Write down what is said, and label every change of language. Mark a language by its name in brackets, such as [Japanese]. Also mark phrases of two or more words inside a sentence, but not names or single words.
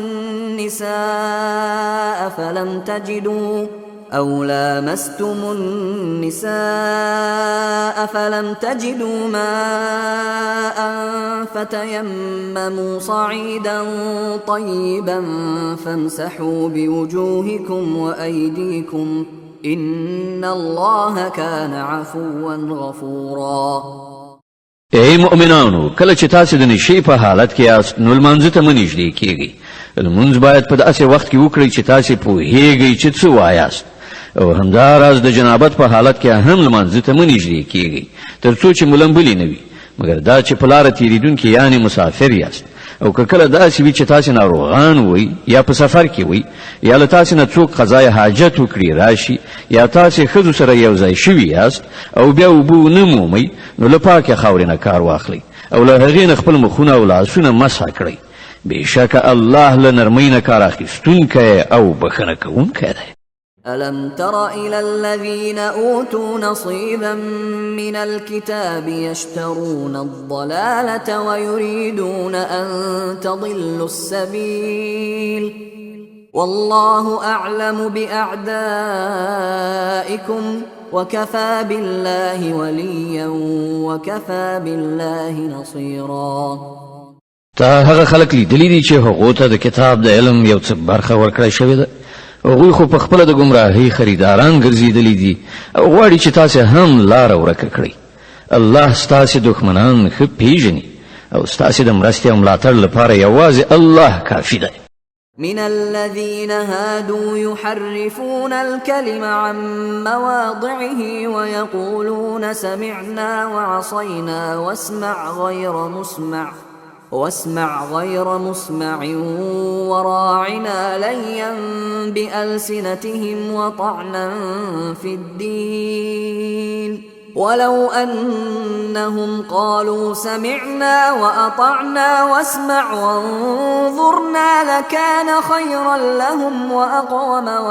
[Arabic] النساء فلم تجدوا ماء فتيمموا صعيدا طيبا فامسحوا بوجوهكم وأيديكم إن الله كان عفوا غفورا. [Pashto] ای مؤمنانو، کله چې تاسو د نشي په حالت کې یاست نو لمانځه ته مه نږدې کیږئ. لمونځ باید په داسې وخت کې وکړئ چې تاسو پوهیږئ چې څه وایاست، او همداراز د جنابت په حالت کې هم لمانځه ته مه نږدې کیږئ تر څو چې ملنبلي نه وي، مګر دا چې په لاره تېرېدونکي یعنې مسافر یاست. او که کله داسې وي چې تاسې ناروغان وئ یا په سفر کې وئ یا له تاسې نه څوک قضای حاجت وکړي راشي یا تاسې ښځو سره یو ځای شوي یاست او بیا اوبه ونه مومئ نو له پاکې خاورې نه کار واخلئ او له هغې نه خپل مخونه او لاسونه مسح کړئ. بېشکه الله له نرمۍ نه کار اخیستونکی او بښنه کوونکی دی. [Arabic] ألم تر إلى الذين أوتوا نصيبا من الكتاب يشترون الضلالة ويريدون أن تضلوا السبيل والله أعلم بأعدائكم وكفى بالله وليا وكفى بالله نصيرا. [Pashto] تا هغه خلک لیدلی دي چې هغو ته د کتاب د علم یو څه برخه ورکړی شوې ده، هغوی خو په خپله د ګمراهۍ خریداران ګرځېدلي دي او غواړي چې تاسې هم لاره ورکه کړئ. الله ستاسې دښمنان ښه پیژني او ستاسې د مرستې او ملاتړ لپاره یوازې الله کافي دی. [Arabic] من الذين هادوا يحرفون الكلم عن مواضعه ويقولون سمعنا وعصينا واسمع غير مسمع وراعنا ليا بألسنتهم وطعنا في الدين ولو أنهم قالوا سمعنا وأطعنا واسمع وانظرنا لكان خيرا لهم وأقوم